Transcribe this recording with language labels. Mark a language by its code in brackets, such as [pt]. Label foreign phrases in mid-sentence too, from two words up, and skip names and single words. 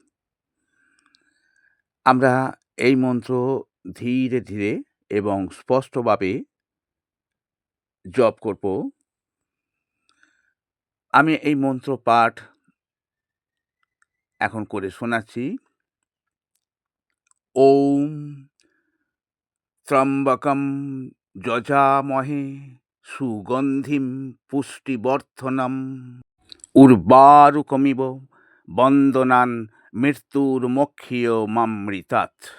[bn] আমরা এই মন্ত্র ধীরে ধীরে এবং স্পষ্টভাবে জপ করব। আমি এই মন্ত্র পাঠ এখন করে শোনাচ্ছি। [sa] ॐ त्र्यम्बकं यजामहे सुगन्धिं पुष्टिवर्धनम् उर्वारुकमिव बन्धनान् मृत्योर्मुक्षीय मामृतात्।